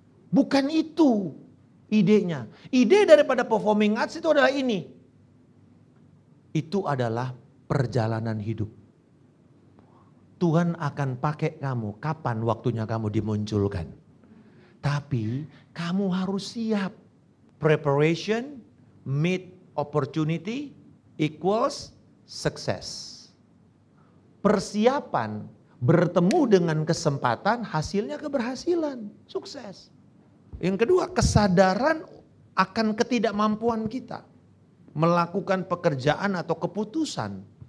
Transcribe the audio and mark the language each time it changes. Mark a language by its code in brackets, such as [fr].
[id] Bukan itu idenya. Ide daripada performing arts itu adalah ini. Itu adalah perjalanan hidup. Tuhan akan pakai kamu kapan waktunya kamu dimunculkan. Tapi kamu harus siap. [en] Preparation meet opportunity equals success. [id] Persiapan bertemu dengan kesempatan, hasilnya keberhasilan, sukses. Yang kedua, kesadaran akan ketidakmampuan kita melakukan pekerjaan atau keputusan.